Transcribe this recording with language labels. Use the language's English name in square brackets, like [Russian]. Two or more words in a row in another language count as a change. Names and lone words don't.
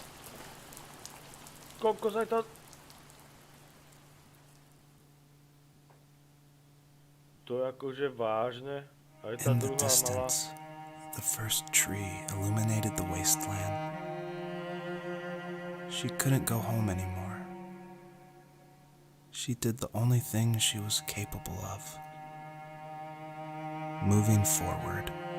[Slovak] Koľko sa to... To je akože vážne. Aj tá [English] In the [Slovak] druhá mala... [English] distance, the first tree illuminated the wasteland. She couldn't go home anymore. She did the only thing she was capable of. Moving forward.